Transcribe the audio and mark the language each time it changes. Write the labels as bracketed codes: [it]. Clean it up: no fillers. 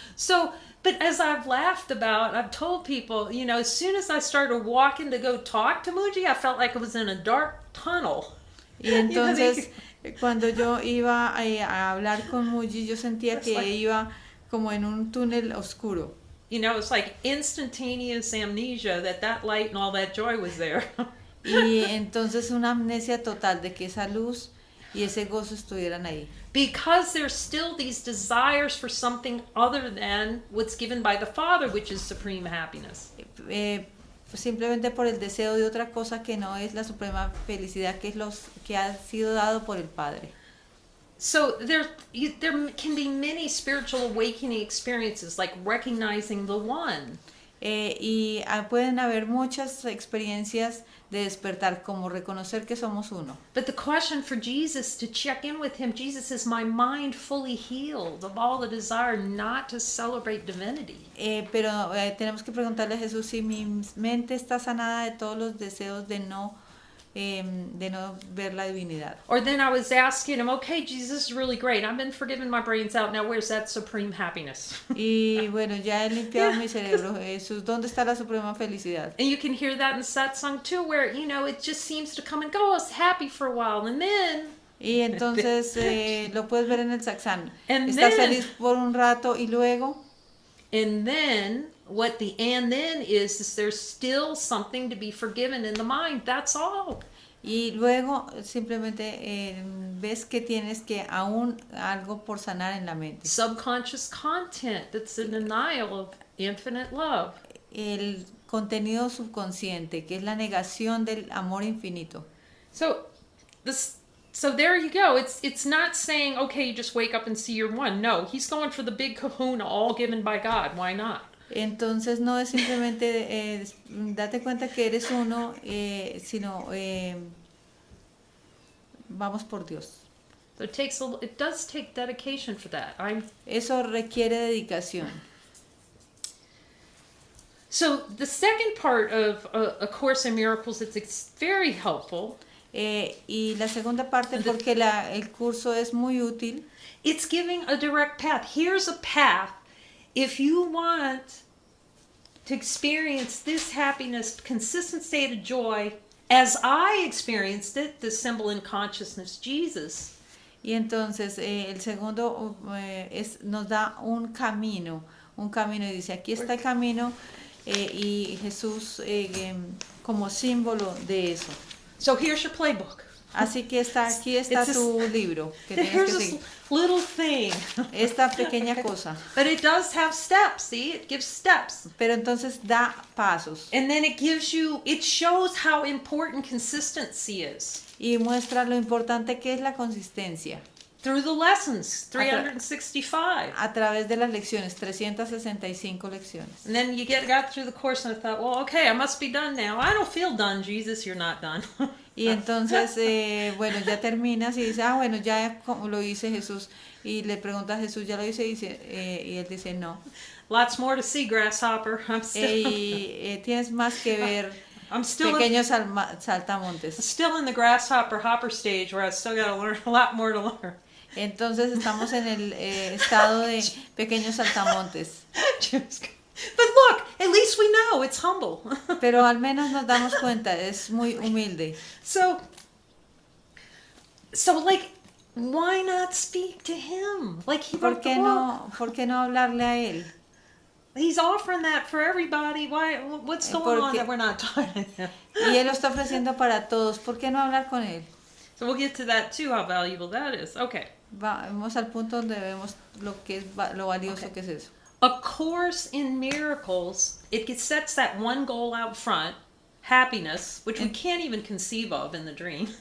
[en] So, but as I've laughed about, I've told people, as soon as I started walking to go talk to Muji, I felt like I was in a dark tunnel. [es] Y entonces, cuando yo iba a hablar con Muji, yo sentía que iba como en un túnel oscuro. [en] It's like instantaneous amnesia that light and all that joy was there. [es] Y entonces una amnesia total de que esa luz y ese gozo estuvieran ahí. [en] Because there's still these desires for something other than what's given by the Father, which is supreme happiness. [es] Simplemente por el deseo de otra cosa que no es la suprema felicidad, que es que ha sido dado por el Padre. [en] So there can be many spiritual awakening experiences, like recognizing the One. [es] Y pueden haber muchas experiencias de despertar, como reconocer que somos uno. [en] But the question for Jesus, to check in with him, Jesus, is my mind fully healed of all the desire not to celebrate divinity? [es] Pero tenemos que preguntarle a Jesús si mi mente está sanada de todos los deseos de no ver la divinidad. [en] Or then I was asking him, okay, Jesus, this is really great. I've been forgiving my brains out. Now where's that supreme happiness? [es] Y bueno, ya he limpiado mi cerebro. Jesús, ¿dónde está la suprema felicidad? [en] And you can hear that in satsang too, where, it just seems to come and go. I was happy for a while. And then... [es] Y entonces lo puedes ver en el satsang. [en] And [es] Estás [en] then- [es] feliz por un rato y luego... [en] And then, what the and then is there's still something to be forgiven in the mind. That's all. [es] Y luego simplemente ves que tienes que aún algo por sanar en la mente. [en] Subconscious content that's in denial of infinite love. [es] El contenido subconsciente, que es la negación del amor infinito. [en] So there you go. It's not saying, okay, you just wake up and see you're one. No, he's going for the big kahuna, all given by God. Why not? [es] Entonces no es simplemente date cuenta que eres uno, sino vamos por Dios. [en] So it does take dedication for that. [es] Eso requiere dedicación. [en] So the second part of A Course in Miracles, it's very helpful. [es] Y la segunda parte, porque el curso es muy útil. [en] It's giving a direct path. Here's a path. If you want to experience this happiness, consistent state of joy, as I experienced it, the symbol in consciousness, Jesus. [es] Y entonces el segundo nos da un camino y dice, aquí está el camino y Jesús como símbolo de eso. [en] So here's your playbook. [es] Así que aquí está tu libro que tienes [en] Here's [es] que [en] this [es] seguir. [en] little thing thing. [es] esta pequeña cosa. [en] But it does have steps, see? It gives steps. [es] Pero entonces da pasos [en] And then it shows how important consistency is. [es] y muestra lo importante que es la consistencia [en] Through the lessons, 365. [es] a través de las lecciones, 365 lecciones. [en] And then you got through the course and I thought, well, okay, I must be done now. I don't feel done, Jesus, you're not done. [es] Y entonces, bueno, ya terminas y dices, bueno, ya lo hice Jesús. Y le pregunta a Jesús, ¿ya lo hice? Y él dice, no. [en] Lots more to see, grasshopper. I'm still, [es] Tienes más que ver [en] I'm still [es] pequeños saltamontes. [en] still in the grasshopper hopper stage where I still got to learn a lot more to learn. [es] Entonces estamos en el estado de pequeños saltamontes. [en] But look, at least we know it's humble. [es] Pero al menos nos damos cuenta, es muy humilde. [en] So like, why not speak to him? Like he wrote the book. [es] ¿Por qué no hablarle a él? [en] He's offering that for everybody. What's going on that we're not talking to him? [es] Y él lo está ofreciendo para todos. ¿Por qué no hablar con él? [en] So we'll get to that too, how valuable that is. Okay. [es] Vamos al punto donde vemos lo valioso que es eso. [en] A Course in Miracles, sets that one goal out front, happiness, which we can't even conceive of in the dream.